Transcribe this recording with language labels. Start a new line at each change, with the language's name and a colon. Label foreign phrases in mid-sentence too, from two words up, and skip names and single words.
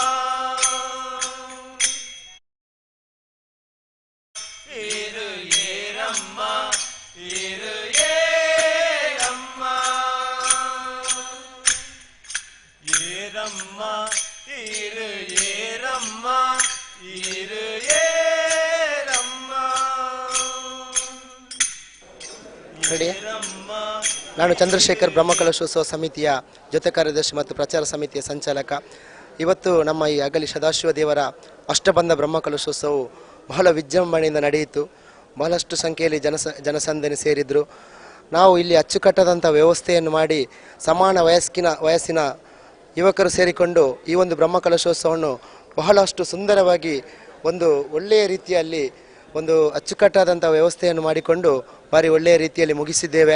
Kannada: ಇರು ಏರಮ್ಮ ಇರು ಏರಮ್ಮ ಏರಮ್ಮ ಇರು ಏರಮ್ಮ ಇರು ಏರಮ್ಮ ಏರಮ್ಮ. ನಾನು ಚಂದ್ರಶೇಖರ್ ಬ್ರಹ್ಮಕಲಶೋತ್ಸವ ಸಮಿತಿಯ ಜೊತೆ ಕಾರ್ಯದರ್ಶಿ ಮತ್ತು ಪ್ರಚಾರ ಸಮಿತಿಯ ಸಂಚಾಲಕ. ಇವತ್ತು ನಮ್ಮ ಈ ಅಗಲಿ ಸದಾಶಿವ ದೇವರ ಅಷ್ಟಬಂಧ ಬ್ರಹ್ಮಕಲಶೋತ್ಸವವು ಬಹಳ ವಿಜೃಂಭಣೆಯಿಂದ ನಡೆಯಿತು. ಬಹಳಷ್ಟು ಸಂಖ್ಯೆಯಲ್ಲಿ ಜನಸಂದಣಿ ಸೇರಿದ್ರು. ನಾವು ಇಲ್ಲಿ ಅಚ್ಚುಕಟ್ಟಾದಂಥ ವ್ಯವಸ್ಥೆಯನ್ನು ಮಾಡಿ ಸಮಾನ ವಯಸ್ಸಿನ ಯುವಕರು ಸೇರಿಕೊಂಡು ಈ ಒಂದು ಬ್ರಹ್ಮಕಲಶೋತ್ಸವವನ್ನು ಬಹಳಷ್ಟು ಸುಂದರವಾಗಿ ಒಂದು ಒಳ್ಳೆಯ ರೀತಿಯಲ್ಲಿ ಒಂದು ಅಚ್ಚುಕಟ್ಟಾದಂಥ ವ್ಯವಸ್ಥೆಯನ್ನು ಮಾಡಿಕೊಂಡು ಭಾರಿ ಒಳ್ಳೆಯ ರೀತಿಯಲ್ಲಿ ಮುಗಿಸಿದ್ದೇವೆ.